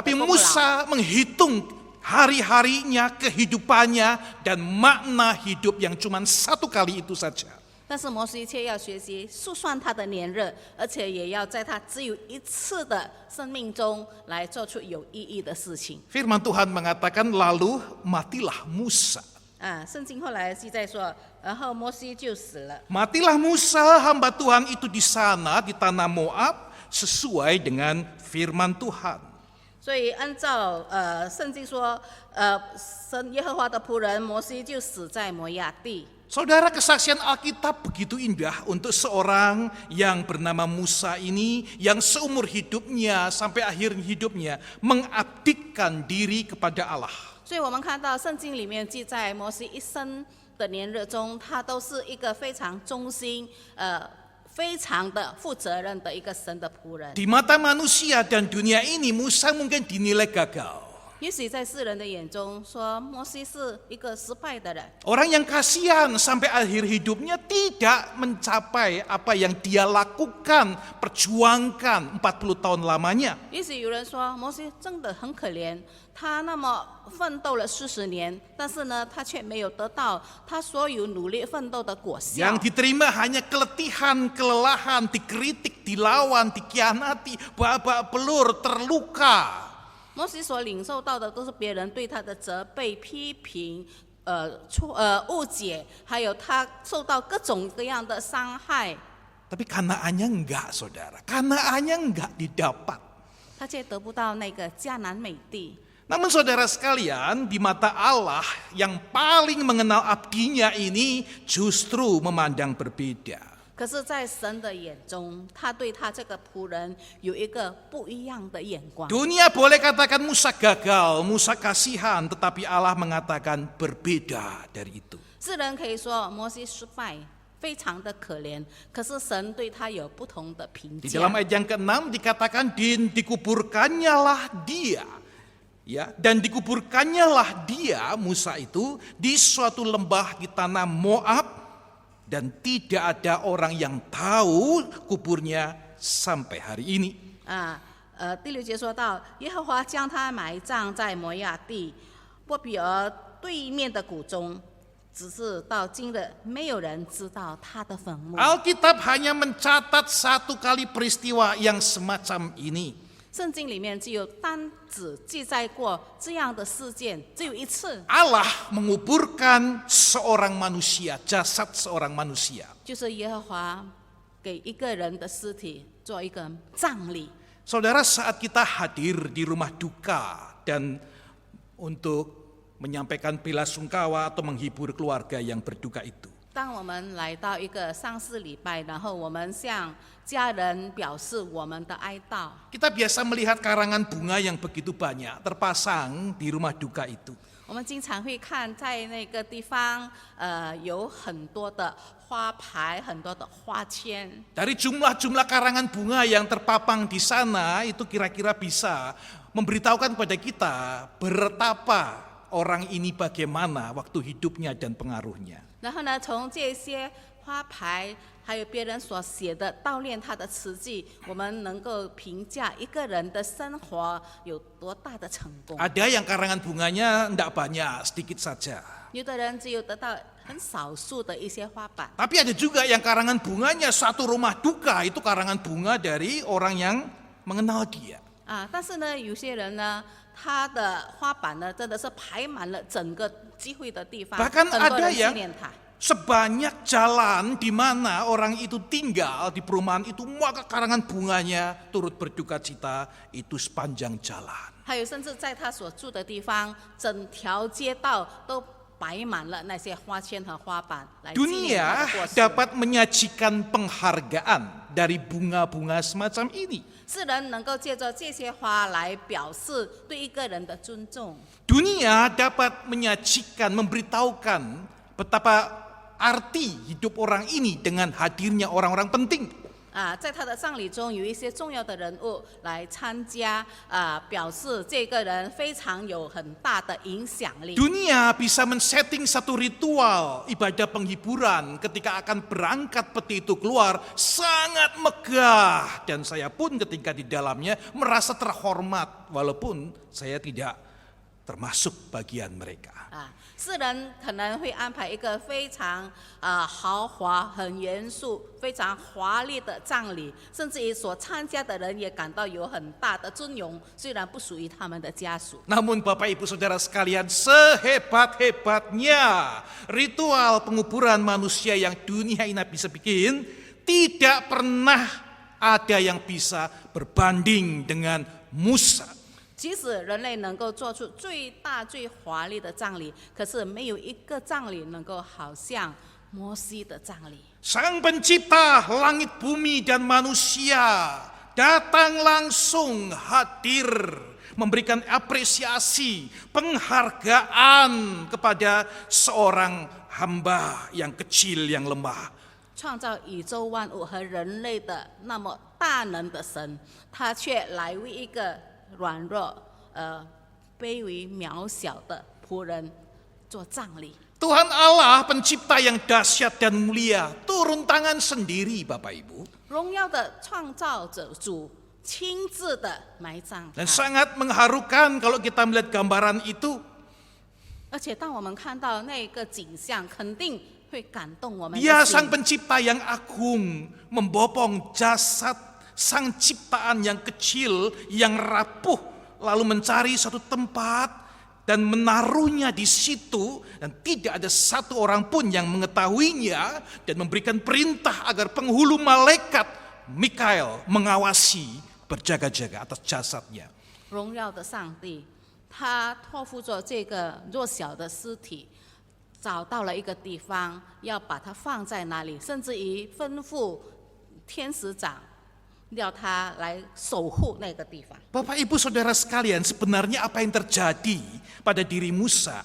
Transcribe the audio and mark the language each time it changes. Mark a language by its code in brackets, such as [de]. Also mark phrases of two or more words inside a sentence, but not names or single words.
[id] Tapi [zh] 功劳。 [id] Musa menghitung hari-harinya, kehidupannya, dan makna hidup yang cuma satu kali itu saja. [zh] 但是摩西却要学习数算他的年日，而且也要在他只有一次的生命中来做出有意义的事情。 [id] Firman Tuhan mengatakan, lalu matilah Musa. [zh] 圣经后来记载说，然后摩西就死了。 [id] Matilah Musa, hamba Tuhan itu di sana, di tanah Moab, sesuai dengan firman Tuhan. [zh] 所以按照圣经说，神耶和华的仆人摩西就死在摩亚地。 [id] Saudara, kesaksian Alkitab begitu indah untuk seorang yang bernama Musa ini, yang seumur hidupnya sampai akhir hidupnya mengabdikan diri kepada Allah. [zh] 所以我们看到圣经里面记载摩西一生的年日中，他都是一个非常忠心、非常的负责任的一个神的仆人。 [id] Di mata manusia dan dunia ini, Musa mungkin dinilai gagal. [zh] 也许在世人的眼中说，摩西是一个失败的人。 [id] Orang yang kasihan sampai akhir hidupnya tidak mencapai apa yang dia lakukan, perjuangkan 40 tahun lamanya. [zh] 也许有人说，摩西真的很可怜，他那么奋斗了40年，但是呢，他却没有得到他所有努力奋斗的果效。 [id] Yang diterima hanya keletihan, kelelahan, dikritik, dilawan, dikhianati, babak belur, terluka. [zh] 摩西所领受到的都是别人对他的责备、批评、误解，还有他受到各种各样的伤害， [id] Tapi Kanaannya enggak, saudara. Kanaannya enggak didapat. [zh] 他却得不到那个迦南美地。 [id] Namun saudara sekalian, di mata Allah yang paling mengenal abdinya ini justru memandang berbeda. [zh] 可是，在神的眼中，他对他这个仆人有一个不一样的眼光。 [id] Dunia boleh katakan Musa gagal, Musa kasihan, tetapi Allah mengatakan berbeda dari itu. [zh] 世人可以说摩西失败，非常的可怜，可是神对他有不同的评 [id] Di [zh] 价 [id] dalam。ayat yang ke-6 dikatakan dikuburkannyalah dia. Ya, dan dikuburkannyalah dia, Musa itu, di suatu lembah di tanah Moab, dan tidak ada orang yang tahu kuburnya sampai hari ini. [zh] 第6节说到，耶和华将他埋葬在摩亚地波比尔对面的谷中，只是到今日没有人知道他的坟墓。 [id] Alkitab hanya mencatat satu kali peristiwa yang semacam ini. [zh] 圣经里面只有单只记载过这样的事件，只有一次， [id] Allah menguburkan seorang manusia, jasad seorang manusia. [zh] 就是耶和华给一个人的尸体做一个葬礼。 [id] Saudara, saat kita hadir di rumah duka dan untuk menyampaikan bela sungkawa atau menghibur keluarga yang berduka itu, [zh] 当我们来到一个丧事礼拜，然后我们向家人表示我们的哀悼， [id] kita biasa melihat karangan bunga yang begitu banyak terpasang di rumah duka itu. [zh] 我们经常会看在那个地方，有很多的花牌，很多的花签。 [id] Dari jumlah-jumlah karangan bunga yang terpapang di sana itu kira-kira bisa memberitahukan kepada kita betapa orang ini bagaimana waktu hidupnya dan pengaruhnya. [zh] 然后呢，从这些花牌还有别人所写的悼念他的词句，我们能够评价一个人的生活有多大的成功。 [id] Ada yang karangan bunganya tidak banyak, sedikit saja. [zh] 有的人只有得到很少数的一些花瓣， [id] Tapi ada juga yang karangan bunganya satu rumah duka, itu karangan bunga dari orang yang mengenal dia. [zh] 但是呢，有些人呢，他的花瓣呢，真的是排满了整个集会的地方， [id] Bahkan [zh] 很多 [id] ada [zh] 人纪 [id] yang [zh] 念他。 [id] sebanyak jalan di mana orang itu tinggal di perumahan itu, maka karangan bunganya turut berduka cita itu sepanjang jalan. [zh] 还有甚至在他所住的地方，整条街道都摆满了那些花圈和花瓣来纪念他 [id] Dunia [zh] 的过世。 [id] dapat menyajikan penghargaan dari bunga-bunga semacam ini. [zh] 世人能够借着这些花来表示对一个人的尊重。 [id] Dunia dapat menyajikan, memberitahukan betapa arti hidup orang ini dengan hadirnya orang-orang penting. [zh] 在他的葬礼中，有一些重要的人物来参加，表示这个人非常有很大的影响力。 [id] Dunia bisa men-setting satu ritual ibadah penghiburan ketika akan berangkat peti itu keluar sangat megah, dan saya pun ketika di dalamnya merasa terhormat walaupun saya tidak termasuk bagian mereka. [zh] 世人可能会安排一个非常豪华、很严肃、非常华丽的葬礼，甚至于所参加的人也感到有很大的尊荣，虽然不属于他们的家属。 [id] Namun Bapak Ibu Saudara sekalian, sehebat-hebatnya ritual penguburan manusia yang dunia ini bisa bikin, tidak pernah ada yang bisa berbanding dengan Musa. [zh] 即使人类能够做出最大最华丽的葬礼，可是没有一个葬礼能够好像摩西的葬礼。 [id] Sang pencipta langit bumi dan manusia datang langsung hadir, memberikan apresiasi, penghargaan kepada seorang hamba yang kecil, yang lemah. [zh] 创造宇宙万物和人类的那么大能的神，他却来为一个软弱、卑微、渺小的仆人做葬礼。 [id] Tuhan Allah pencipta yang dahsyat dan mulia turun tangan sendiri, Bapak Ibu. [zh] 荣耀的创造者主亲自的埋葬他 [id] Dan，sangat mengharukan kalau kita melihat gambaran itu. [zh] 而且当我们看到那个景象，肯定会感动我们的 [id] Dia [zh] 心 [id] sang pencipta yang agung, membopong jasad sang ciptaan yang kecil, yang rapuh, lalu mencari suatu tempat dan menaruhnya di situ, dan tidak ada satu orang pun yang mengetahuinya, dan memberikan perintah agar penghulu malaikat Mikael mengawasi, berjaga-jaga atas jasadnya. [zh] 荣耀的上帝，他托付着这个弱小的尸体，找到了一个地方，要把它放在那里，甚至于吩咐天使长，要他来守护那个地方。 [id] Bapak Ibu Saudara sekalian, sebenarnya apa yang terjadi pada diri Musa?